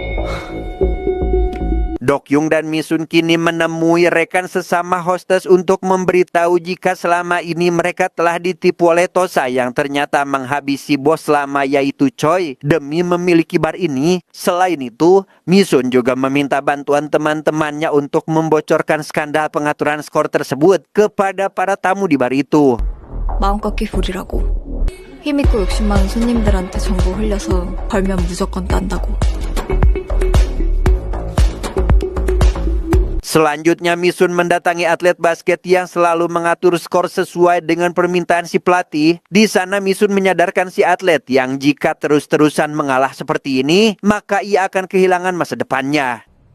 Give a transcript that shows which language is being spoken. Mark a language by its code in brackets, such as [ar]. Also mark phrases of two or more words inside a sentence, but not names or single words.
[id] Dokyung dan Misun kini menemui rekan sesama hostess untuk memberitahu jika selama ini mereka telah ditipu oleh Tosa yang ternyata menghabisi bos lama yaitu Choi demi memiliki bar ini. Selain itu, Misun juga meminta bantuan teman-temannya untuk membocorkan skandal pengaturan skor tersebut kepada para tamu di bar itu. [ko] 마음껏 끼부리라고. 힘있고 욕심 많은 손님들한테 정보 흘려서 벌면 무조건 딴다고. [id] Selanjutnya Misun mendatangi atlet basket yang selalu mengatur skor sesuai dengan permintaan si pelatih. Di sana Misun menyadarkan si atlet yang jika terus-terusan mengalah seperti ini, maka ia akan kehilangan masa depannya.